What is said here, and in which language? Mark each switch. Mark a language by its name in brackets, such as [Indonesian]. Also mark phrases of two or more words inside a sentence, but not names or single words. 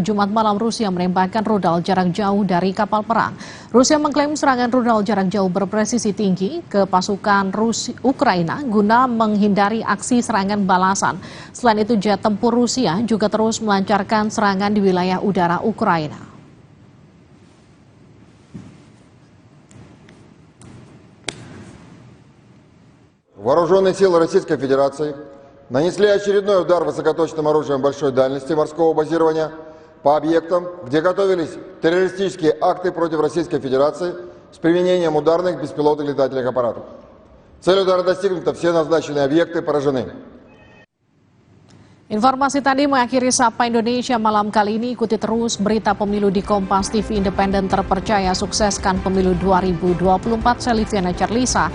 [Indonesian] Jumat malam Rusia menembakkan rudal jarak jauh dari kapal perang. Rusia mengklaim serangan rudal jarak jauh berpresisi tinggi ke pasukan Ukraina guna menghindari aksi serangan balasan. Selain itu, jet tempur Rusia juga terus melancarkan serangan di wilayah udara Ukraina. [Russian] Вооруженные силы Российской Федерации нанесли очередной удар высокоточным оружием большой дальности морского базирования по объектам, где готовились террористические акты против Российской Федерации с применением ударных беспилотных летательных аппаратов. Цель удара достигнута, все назначенные объекты поражены. [Indonesian] Informasi tadi mengakhiri Sapa Indonesia malam kali ini. Ikuti terus berita pemilu di Kompas TV Independen Terpercaya. Sukseskan pemilu 2024. Saya Liviana Charlisa.